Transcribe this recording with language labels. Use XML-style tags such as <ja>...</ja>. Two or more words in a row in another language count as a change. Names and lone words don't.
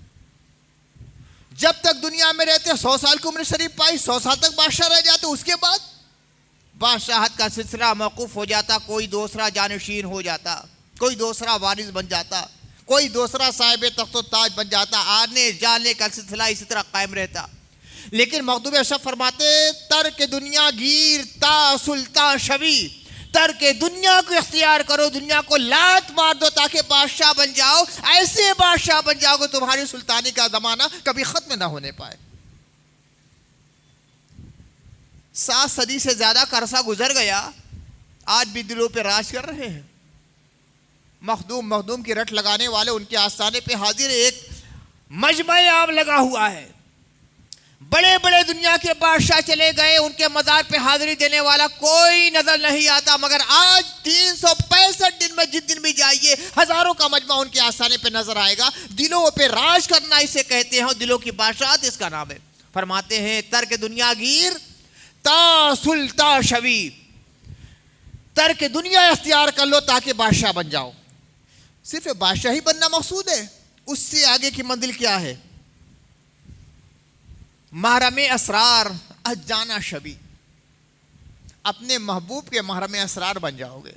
<ur>جب تک دنیا میں رہتے 100 سال کی عمر شریف پائی، 100 سال تک بادشاہ رہ جاتے، اس کے بعد بادشاہت کا سلسلہ موقوف ہو جاتا، کوئی دوسرا جانشین ہو جاتا، کوئی دوسرا وارث بن جاتا، کوئی دوسرا صاحب تخت و تاج بن جاتا، آنے جانے کا سلسلہ اسی طرح قائم رہتا۔ لیکن مخدوم اشرف فرماتے</ur> <fa>ترک دنیا گیر تا سلطان شوی،</fa> <ur>ترک دنیا کو اختیار کرو، دنیا کو لات مار دو تاکہ بادشاہ بن جاؤ، ایسے بادشاہ بن جاؤ کہ تمہاری سلطانی کا زمانہ کبھی ختم نہ ہونے پائے۔ 7 صدی سے زیادہ کا عرصہ گزر گیا، آج بھی دلوں پہ راج کر رہے ہیں۔ مخدوم کی رٹ لگانے والے ان کے آستانے پہ حاضر، ایک مجمع عام لگا ہوا ہے، بڑے بڑے دنیا کے بادشاہ چلے گئے، ان کے مزار پہ حاضری دینے والا کوئی نظر نہیں آتا، مگر آج 365 دن میں جس دن بھی جائیے ہزاروں کا مجمع ان کے آستانے پہ نظر آئے گا۔ دلوں پہ راج کرنا اسے کہتے ہیں، دلوں کی بادشاہت اس کا نام ہے۔ فرماتے ہیں</ur> <fa>ترک دنیا گیر تا سلطا شوی،</fa> <ur>ترک دنیا اختیار کر لو تاکہ بادشاہ بن جاؤ. صرف بادشاہی بننا مقصود ہے، اس سے آگے کی منزل کیا ہے؟</ur> <fa>محرم اسرار اجانا شبی،</fa> <ur>اپنے محبوب کے محرم اسرار بن جاؤ گے.</ur>